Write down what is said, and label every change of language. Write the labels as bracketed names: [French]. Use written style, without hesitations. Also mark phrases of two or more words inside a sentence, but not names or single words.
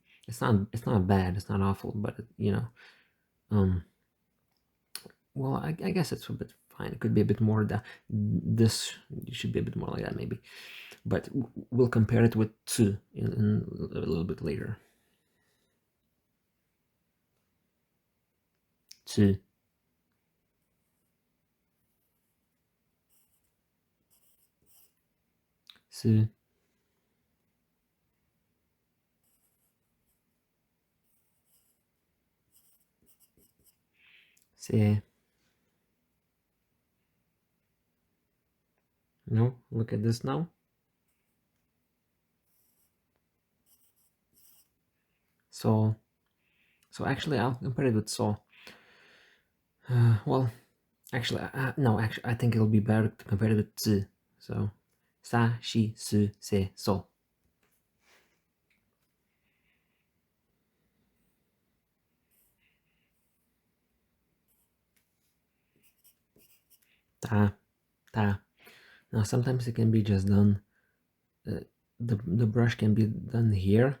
[English] It's not bad, it's not awful, but well, I guess it's a bit fine. It could be a bit more that this should be a bit more like that maybe, but we'll compare it with tsu in a little bit later. [Japanese] Tsu, su, se. [English] No, look at this now. So actually I'll compare it with so. Well, actually, no, actually, I think it'll be better to compare it with tsu. So, [Japanese] sa, shi, su, se, so. Ta, ta. [English] Now, sometimes it can be just done. The brush can be done here.